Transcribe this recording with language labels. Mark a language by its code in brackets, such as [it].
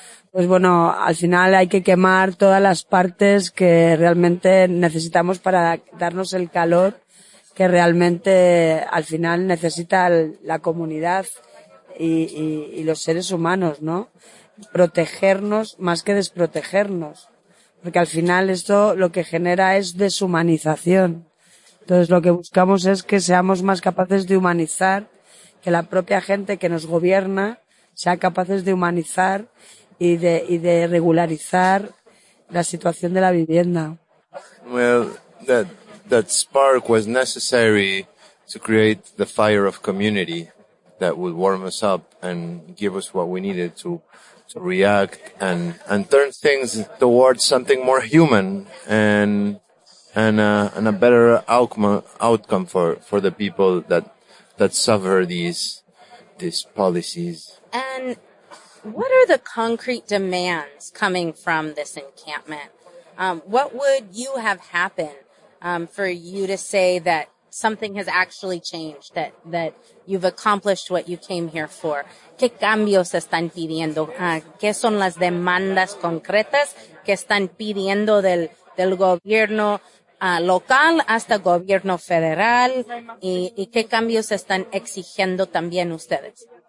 [es] Pues bueno, al final hay que quemar todas las partes que realmente necesitamos para darnos el calor que realmente al final necesita la comunidad y los seres humanos, ¿no?, protegernos más que desprotegernos, porque al final esto lo que genera es deshumanización. Entonces lo que buscamos es que seamos más capaces de humanizar, que la propia gente que nos gobierna sea capaces de humanizar y de regularizar la situación de la vivienda. [en] Well, that spark was necessary to create the fire of community that would warm us up and give us what we needed to react and turn things towards something more human and a better outcome for the people that suffer these policies. And what are the concrete demands coming from this encampment? What would you have happen for you to say that something has actually changed, that you've accomplished what you came here for? [es] ¿Qué cambios están pidiendo? ¿Qué son las demandas concretas que están pidiendo del gobierno local hasta gobierno federal? ¿Y qué cambios están exigiendo también ustedes?